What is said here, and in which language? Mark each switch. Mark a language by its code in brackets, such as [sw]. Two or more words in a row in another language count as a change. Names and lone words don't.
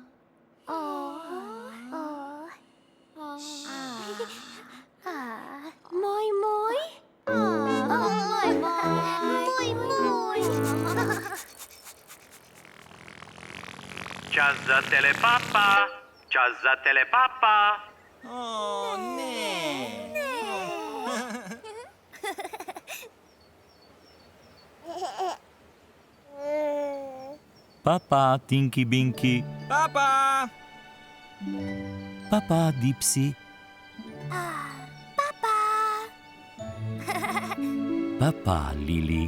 [sl] Moj, moj? Moj. Čas za telepapa, čas za telepapa. O, ne. Papa, Tinky Binky. Papa! Papa, Dipsy. Papa, Lili.